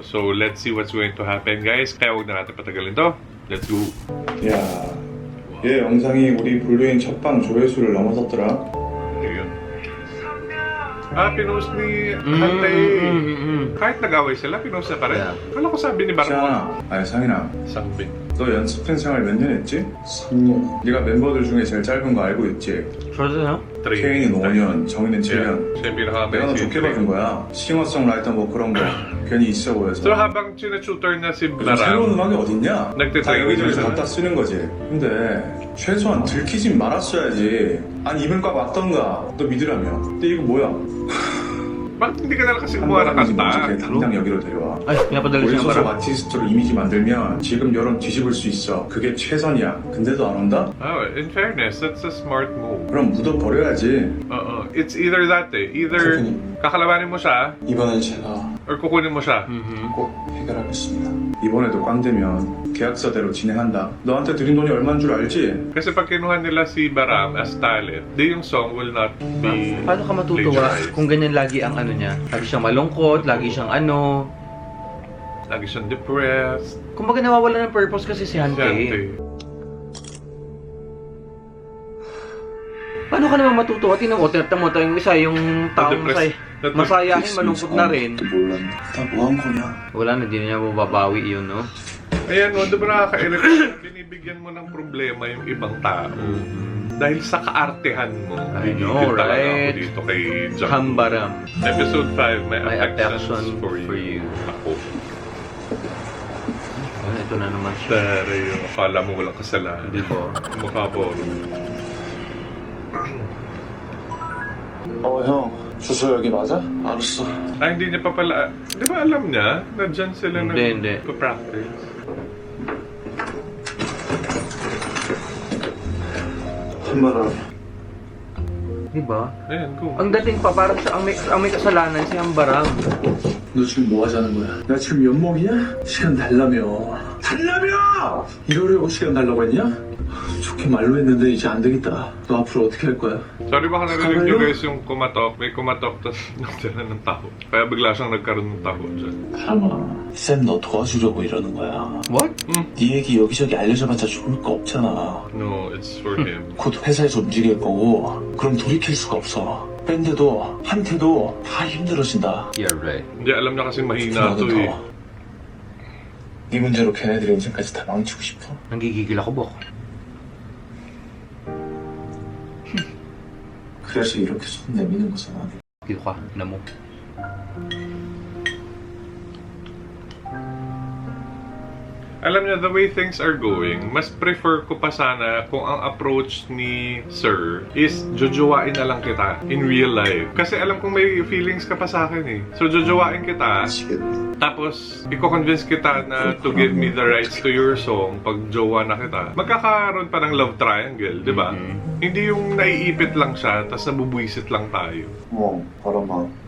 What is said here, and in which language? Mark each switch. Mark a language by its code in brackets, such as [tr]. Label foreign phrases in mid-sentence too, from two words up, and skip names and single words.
[en] So, let's see what's going to happen, guys. [tl] Kaya huwag na natin patagalin to. [en] Let's go. [ko] 야, 얘 영상이 우리 블루인 첫방 조회수를 넘어섰더라. [tl] Ayun. Pinost ni Hante. Kahit nag-away sila, pinost na pa rin. Kala ko sabi ni Baram. [ko] 시아나, 아니 상인아, [tl] Sabi. [ko] 너 연습생 생활 몇 년 했지? 3년. 네가 멤버들 중에 제일 짧은 거 알고 있지? [tl] Shorter na? [ko] 케인은 5년, 정희는 7년. [tl] Siya yung pinaka [ko] 내가 너 좋게 봐준 거야. 싱어송라이터 뭐 그런 거 괜히 있어 보여서. [tl] So, habang sinututor na si [ko] 요즘 새로운 [tl] Baram, [ko] 음악이 어딨냐? 다 [tl] nagtitraining [ko] 여기저기서 [tl] siya. [ko] 갖다 쓰는 거지. 근데 최소한 들키진 말았어야지. 아니 이번 과 맞던가. 너 믿으라며. 근데 이거 뭐야? [tl] Bakit hindi ka na kasi gumawa ng [ko] 한번이지 먼저 걔 [tl] kanta? [ko] 당장 여기로 데려와. [tl] Ay, pinapadala [ko] 우리 [tl] siya [ko] 소속 [tl] Hambaram. [ko] 아티스트로 이미지 만들면 지금 여론 뒤집을 수 있어. 그게 최선이야. 근데도 안 온다? [en] Oh, in fairness, that's a smart move. [ko] 그럼 묻어버려야지. [en] It's either that [tl] eh. Either kakalabanin mo siya, [ko] 이번엔 제가 [tl] or kukunin mo siya. [ko] 꼭 해결하겠습니다. 이번에도 꽝 되면 계약서대로 진행한다. 너한테 드린 돈이 얼마인 줄 알지? [tl] Kasi pag kinuha nila si Baram as talent, di yung song [en] will not be [tl] Paano ka matutuwa [en] plagiarized. [tl] kung ganyan lagi ang ano niya? Lagi siyang malungkot, lagi siyang ano. Lagi siyang depressed. Kumbaga nawawala ng purpose kasi si Hante. Paano ka naman matutuwa? Tingnan mo, tinatamo tayong isa, yung taong masayahin, malungkot na rin. [ko] 몰랐네. 다 뭐 한 거냐? [tl] Wala na, di na niya mababawi yun, no? Ayan mo, di ba nakaka-irritate? Binibigyan mo ng problema yung ibang tao. Dahil sa kaartehan mo. [en] I know, [tl] Gigil talaga ako [en] right? [tl] dito kay Jungkook. Hambaram. Episode 5, may [en] My affection affection for you. for you. [tl] Ako. Ito na naman siya. Pero akala mo walang kasalanan. Di ba? Mukha po. [ko] 형 주소 여기 맞아? 알았어. [tl] Ah, hindi niya pa pala... Di ba alam niya? Na dyan sila Hindi. nag-practice. [ko] 한마라 [tl] Di ba? Ayan, go. Ang dating pa, parang siya ang may kasalanan si Hambaram. [ko] 너 지금 뭐 하자는 거야? 나 지금 연봉이야? 시간 달라며 달라며! 이러려고 시간 달라고 했냐? 좋게 말로 했는데 이제 안 되겠다. 너 앞으로 어떻게 할 거야? [tl] Sorry baka narinig niyo guys yung kumatok. May kumatok tapos nagdala ng taho. Kaya bigla siyang nagkaroon ng taho dyan. [ko] 사람아 쌤 너 도와주려고 이러는 거야. [en] What? [ko] 네 얘기 여기저기 알려줘봤자 좋을 거 없잖아. [en] No, it's for him. [ko] 곧 회사에서 움직일 거고 그럼 돌이킬 수가 없어. 밴드도 한테도 다 힘들어진다. [en] You're right. [tl] Hindi, alam niya kasi mahina to eh. [ko] 네 문제로 걔네들의 인생까지 다 망치고 싶어? [tl] Nanggigigil ako, Bok. [ko] 그래서 이렇게 손 내미는 거잖아. [tl] Dito ka, na mo. Alam niya, [en] the way things are going, [tl] mas prefer ko pa sana kung ang approach ni Sir is jojowain na lang kita [en] in real life. [tl] Kasi alam kong may feelings ka pa sa akin eh. So jojowain kita, tapos i-convince kita na [en] to give me the rights to your song [tl] pag jowa na kita. Magkakaroon pa ng love triangle, di ba? Hindi yung naiipit lang siya, tapos nabubwisit lang tayo. [ko] 바람아.